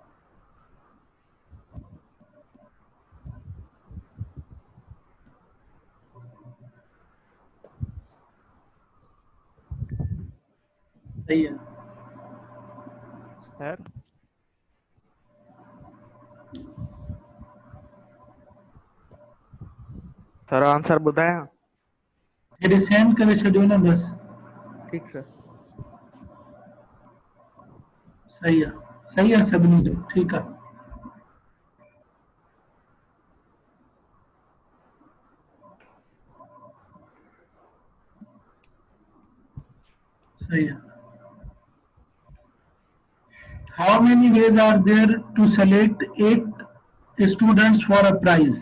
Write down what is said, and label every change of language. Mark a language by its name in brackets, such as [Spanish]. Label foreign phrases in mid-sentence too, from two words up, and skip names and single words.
[Hindi] सही है। सर [Sindhi] सर आंसर ॿुधायां? हेॾे सेंड करे छॾियो न बस। [Hindi] ठीक सर। सही है [Sindhi] सभिनी जो, ठीकु आहे। [Hindi] सही है। [English] How many ways are there to select 8 students for a prize?